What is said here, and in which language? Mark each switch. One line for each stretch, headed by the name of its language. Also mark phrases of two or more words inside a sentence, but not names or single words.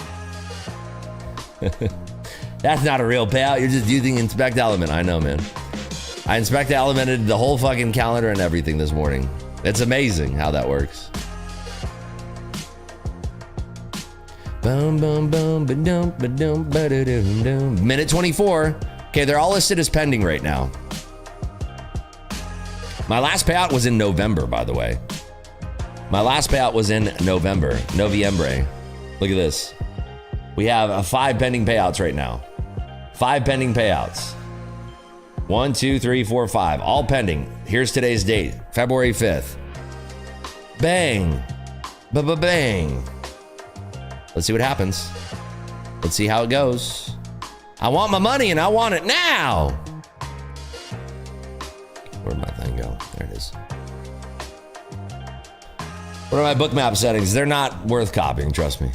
English: That's not a real payout. You're just using inspect element. I know, man. I inspect elemented the whole fucking calendar and everything this morning. It's amazing how that works. Boom, boom, boom, ba-dum, ba-dum, ba-da-dum-dum. Minute 24. Okay, they're all listed as pending right now. My last payout was in November, by the way. My last payout was in November. Noviembre. Look at this. We have 5 pending payouts right now. 5 pending payouts. 1, 2, 3, 4, 5. All pending. Here's today's date. February 5th. Bang. Ba-ba-bang. Let's see what happens. Let's see how it goes. I want my money and I want it now. Where'd my thing go? There it is. What are my bookmap settings? They're not worth copying, trust me.